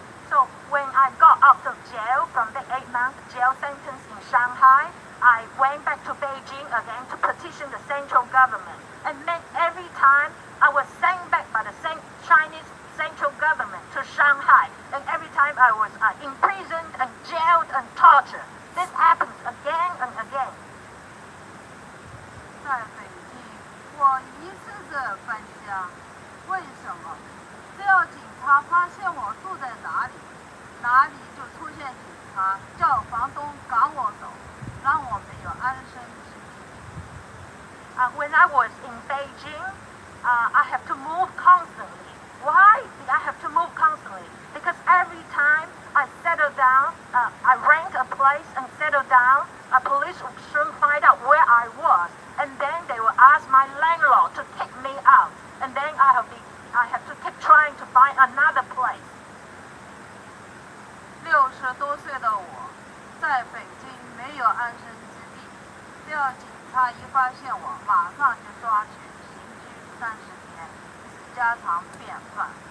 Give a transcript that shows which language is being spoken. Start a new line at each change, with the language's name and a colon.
English: So when I got out of jail from the 8-month jail sentence in Shanghai, I went back to Beijing again to petition the central government. And then every time I was sent back by the Chinese central government to Shanghai, and every time I was imprisoned and jailed and tortured. This happens again and again.
Chinese: 在北京，我一次次搬家，为什么？只要警察发现我住在哪里，哪里就出现警察，叫房东赶我走，让我没有安身之地。
English: When I was in Beijing, I have to move constantly. Why did I have to move constantly? Because every time I settle down, I rent a place and settle down, police would soon find out where I was, and then they will ask my landlord to kick me out, and then I have to keep trying to find another place.
Chinese: 60多岁的我，在北京没有安身之地，只要警察一发现我，马上就抓去刑拘30天，是家常便饭。